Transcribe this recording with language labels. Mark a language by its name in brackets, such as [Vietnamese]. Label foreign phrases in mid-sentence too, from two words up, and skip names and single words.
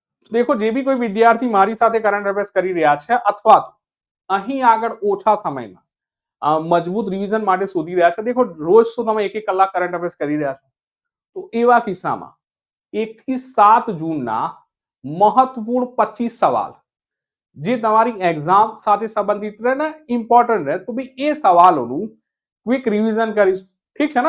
[Gujarati] દેખો જે બી કોઈ વિદ્યાર્થી મારી સાથે [English] current affairs [Gujarati] કરી રહ્યા છે અથવા તો અહીં આગળ ઓછા સમયમાં મજબૂત રિવિઝન માટે શોધી રહ્યા છે, દેખો રોજ શું તમે 1-1 કલાક [English] current affairs [Gujarati] કરી રહ્યા છો, તો એવા કિસ્સામાં 1 થી 7 જૂનના મહત્વપૂર્ણ 25 સવાલ જે તમારી એક્ઝામ સાથે સંબંધિત રહે ને ઇમ્પોર્ટન્ટ રહે, તો બી એ સવાલોનું [English] quick revision [Gujarati] કરીશ, ઠીક છે ને?